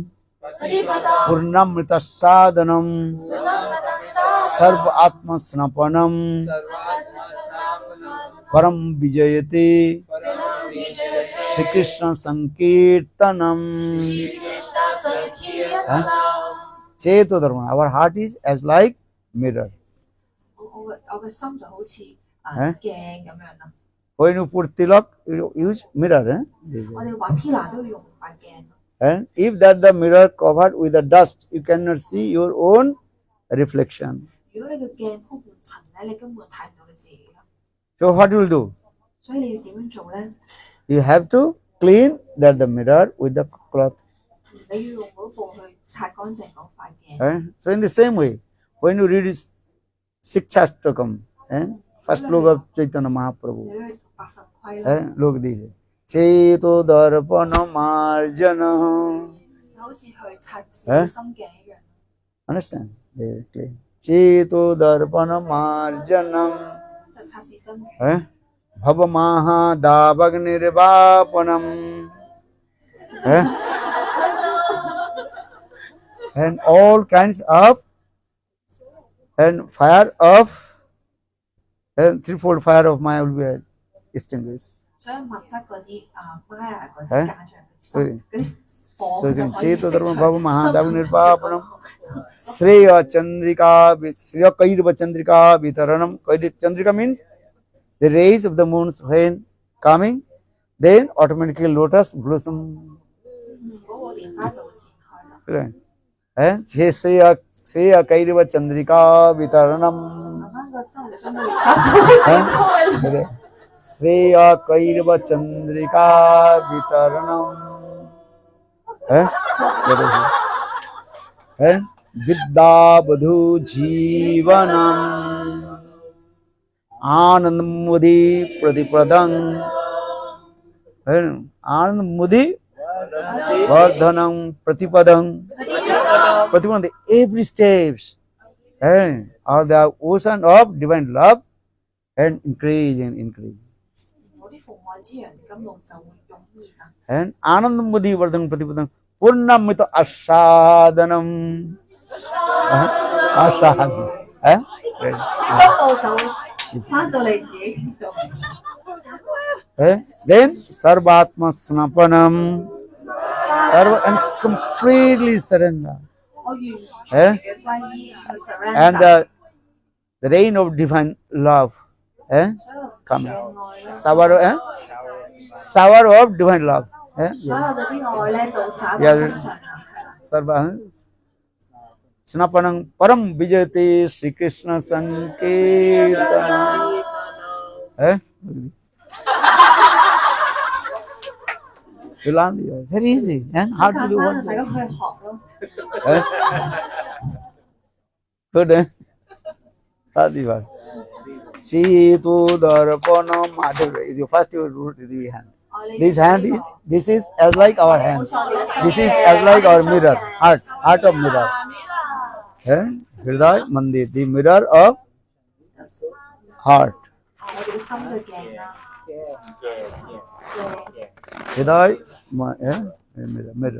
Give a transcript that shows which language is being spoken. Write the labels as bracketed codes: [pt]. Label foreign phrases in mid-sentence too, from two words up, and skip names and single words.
[sa] पूर्णामृत साधनम्. सर्व आत्म स्नपनम्. परम् विजयते. श्री कृष्ण सङ्कीर्तनम्. चेतो धर्म. [en] Our heart is as like mirror. [yue] 我嘅心就好似鏡咁樣啦。 [en] When you put tilak, you use mirror. [yue] 我哋畫 Tila 都要用塊鏡。 [en] And if that the mirror covered with the dust, you cannot see your own reflection. [yue] 如果你個鏡鋪滿塵咧，你根本睇唔到你自己啦。 [en] So what you will do? [yue] 所以你要點樣做咧？ [en] You have to clean that the mirror with the cloth. [yue] 你要用嗰布去擦乾淨嗰塊鏡。 [en] So in the same way, when you read Sikshastakam, first look of Chaitanya Mahaprabhu, [yue] 你都去讀百分規啦， [en] look this. [sa] चेतो दर्पण मार्जन. [yue] 就好似去擦自己心鏡一樣。 [en] Understand? Very clear. [sa] चेतो दर्पण मार्जनम्. [yue] 就擦自心鏡。 [sa] भवमहा दवाग्निर्वापणम्. [en] And all kinds of and fire of and threefold fire of Maya will be extinguished. [yue] 所以物質嗰啲Maya 嗰啲假象嗰啲火 [en] So [yue] 就 [en] then [yue] 可以 [sa] Cheto [yue] 釋 [sa] dharma [yue] 除 [sa] भवमहा दवाग्निर्वापणम्। श्रेय चन्द्रिका श्रेय कैर्व चन्द्रिका वितरणम्. [en] Chandrika means the rays of the moon when coming, then automatically lotus blossom. [yue] 嗰個蓮花就會展開啦。 [en] Right. [sa] And श्रेय कैर्व चन्द्रिका वितरणम्. [yue] 慢慢個心中嘅蓮花就會展開。 [sa] श्रेय कैर्व चन्द्रिका वितरणम्. And विद्या वधू जीवनम्. आनन्दम् मुदि प्रतिपदम्. आनन्दम् मुदि वर्धनम् प्रतिपदम्. Pratipadam, [en] the every steps are the ocean of divine love and increase and increase. [yue] 嗰啲父愛之陽甘露就會湧現啦。 [sa] And आनन्दम् मुदि वर्धनम् प्रतिपदम्. पूर्णामृत असदनम्। असदनम्. [yue] 甘露就會翻到你自己度。 [sa] Then सर्वात्म स्नपनम्. [en] And completely surrender. [yue] 我完全嘅歸依去 [en] And surrender。 the rain of divine love. [yue] 所有 [en] Come. [yue] 嘅愛啦， [en] Shower of divine love. [yue] 所有嗰啲愛咧就灑到身上啦。 [sa] सर्व स्नपनम् परम् विजयते श्री कृष्ण सङ्कीर्तनम्. [en] You learn very easy. And how to do [yue] 大 [en] what? [yue] 家去學咯。 [en] Good. [sa] Sadhivar. चेतु दर्पण मधुर. [en] First you do the hand. This is as like our hand. This is as like our mirror. Heart of mirror. [sa] हृदय मन्दिर, [en] the mirror of heart. [yue] 我哋嘅心嘅鏡啦。 [en] Hridaya mirror.